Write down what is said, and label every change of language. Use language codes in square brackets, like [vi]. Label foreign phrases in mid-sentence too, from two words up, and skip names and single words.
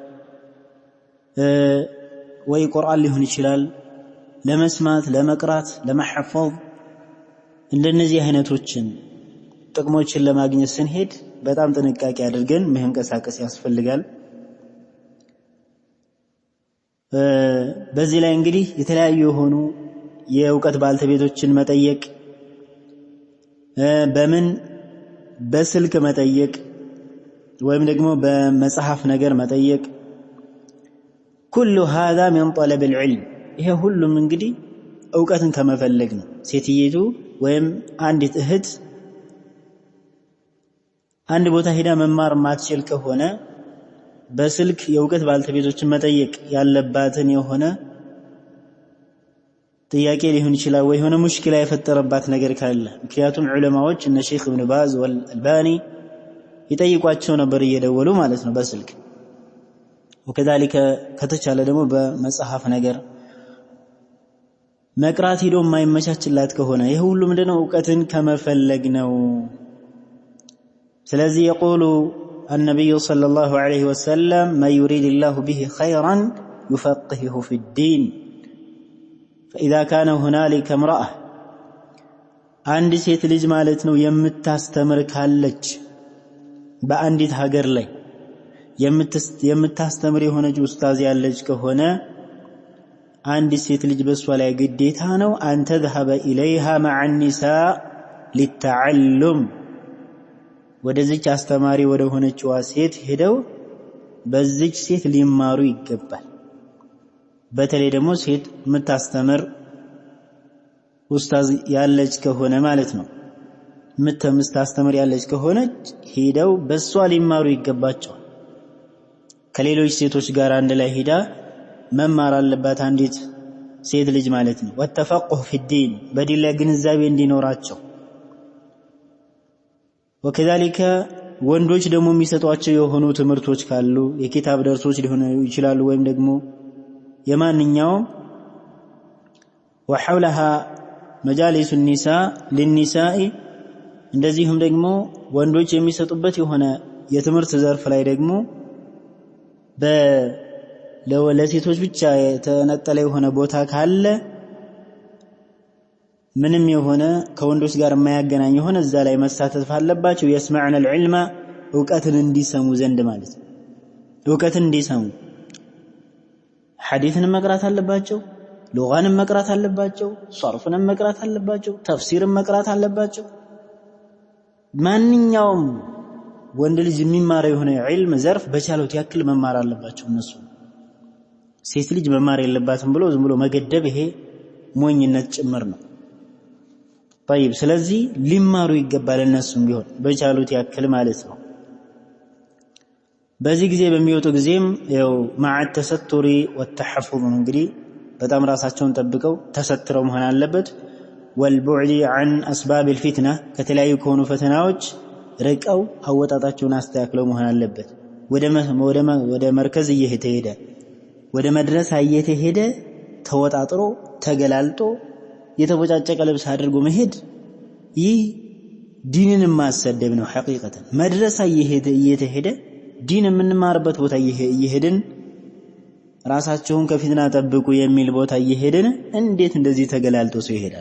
[am] ወይ ቁርአን ሊሆን ይችላል ለመስማት ለመቅራት ለመሐፈዝ እንደነዚህ አይነቶችን ጥቅሞችን ለማግኘት ስንሄድ በጣም ጥንቃቄ አድርገን መንቀሳቀስ ያስፈልጋል። በዚህ ላይ እንግዲህ የተለያዩ የሆኑ የእውቀት ባልተቤቶችን መጠየቅ በስልክ መጠየቅ ወይም ደግሞ በመጽሐፍ ነገር መጠየቅ [ar] كل هذا من طلب العلم [am] ይሄ ሁሉም እንግዲህ ዕውቀትን ከመፈለግ ነው። ሴትየቱ ወይም አንዲት እህት አንድ ቦታ ሄዳ መማር ማትችል ከሆነ በስልክ የዕውቀት ባልተቤቶችን መጠየቅ ያለባትን የሆነ ጥያቄ ሊሆን ይችላል ወይ የሆነ ሙሽኪላ የፈጠረባት ነገር ካለ ምክንያቱም ዑለማዎች እነ ሼክ ኢብኑ ባዝ ወልአልባኒ ይጠይቋቸው ነበር እየደወሉ ማለት ነው በስልክ وكذلك ከተቻለ ደግሞ በመጽሐፍ ነገር መቅራት ሄዶ የማይመቻችላት ከሆነ ይሄ ሁሉ ምንድነው ዕውቀትን ከመፈለግ ነው። [ar] ስለዚህ يقول النبي صلى الله عليه وسلم ما يريد الله به خيرا يفقهه في الدين فإذا كان هنالك امرأة عند [am] ሴት ልጅ ማለት ነው የምታስተምር ካለች በአንዲት ሀገር ላይ የምታስተምር የሆነች ኡስታዝ ያለች ከሆነ አንድ ሴት ልጅ በሷ ላይ ግዴታ ነው አንተ [ar] ذهب إليها مع النساء للتعلم [am] ወደዚች አስተማሪ ወደ ሆነችዋ ሴት ሄደው በዚች ሴት ሊማሩ ይገባል። በተለይ ደግሞ ሴት የምታስተምር ኡስታዝ ያለች ከሆነ ማለት ነው የምታስተምር ያለች ከሆነች ሄደው በሷ ሊማሩ ይገባቸዋል። ከሌሎች ሴቶች ጋር አንድ ላይ ሄዳ መማር አለባት አንዲት ሴት ልጅ ማለት ነው። [ar] وتفقه في الدين [am] በዲን ላይ ግንዛቤ እንዲኖራቸው وكذلك ወንዶች ደግሞ የሚሰጧቸው የሆኑ ትምህርቶች ካሉ የኪታብ ደርሶች ሊሆኑ ይችላሉ ወይም ደግሞ የማንኛውም [ar] وحولها مجالس النساء للنساء [am] እንደዚህም ደግሞ ወንዶች የሚሰጡበት የሆነ የትምህርት ዘርፍ ላይ ደግሞ ለሴቶች ብቻ የተነጠለ የሆነ ቦታ ካለ ምንም የሆነ ከወንዶች ጋር የማያገናኝ የሆነ እዛ ላይ መሳተፍ አለባቸው። [ar] يسمعن العلم [am] ዕውቀትን እንዲሰሙ ዘንድ ማለት ነው። ዕውቀትን እንዲሰሙ ሐዲስን መቅራት አለባቸው፣ ሉጋንን መቅራት አለባቸው፣ ሰርፍን መቅራት አለባቸው፣ ተፍሲርን መቅራት አለባቸው። ማንኛውም ወንድ ልጅ የሚማረው የሆነ ዒልም ዘርፍ በቻሉት ያክል መማር አለባቸው እነሱ። ሴት ልጅ መማር የለባትም ብሎ ዝም ብሎ መገደብ ይሄ ሞኝነት ጭምር ነው። طيب ስለዚህ ሊማሩ ይገባል እነሱም ቢሆን በቻሉት ያክል ማለት ነው። በዚህ ጊዜ በሚወጡ ጊዜም ያው [ar] مع التستر والتحفظ [am] እንግዲህ በጣም ራሳቸውን ጠብቀው ተሰትረው መሆን አለበት። [ar] والبعد عن اسباب الفتنه [am] ከተለያዩ ከሆኑ ፈተናዎች ርቀው አወጣጣቸውን አስተካክለው መሆን አለበት። ወደ መርከዝ እየሄደ ወደ መድረሳ እየሄደ ተወጣጥሮ ተገላልጦ የተቦጫጨቀ ልብስ አድርጎ መሄድ ይህ ዲንን ማሰደብ ነው። ሐቂቀተን መድረሳ እየሄደ ዲን የምንማርበት ቦታ እየሄድን ራሳቸውን ከፊትና ጠብቁ የሚል ቦታ እየሄድን እንዴት እንደዚህ ተገላልጦ ሰው ይሄዳል?